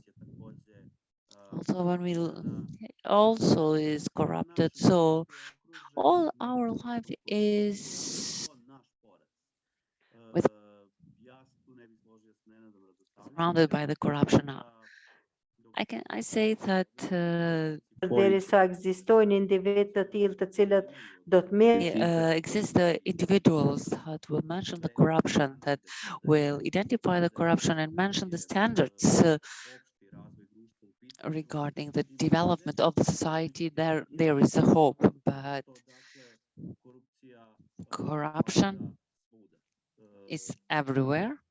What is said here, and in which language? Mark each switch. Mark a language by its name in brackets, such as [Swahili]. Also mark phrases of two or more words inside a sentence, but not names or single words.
[English] Also, when we also is corrupted. So all our life is surrounded by the corruption. I say that [Albanian] Deri sa ekzistojnë individ të tillë të cilët do të merr [English] exist the individuals that will mention the corruption, that will identify the corruption and mention the standards regarding the development of the society. There is a hope, but corruption is everywhere.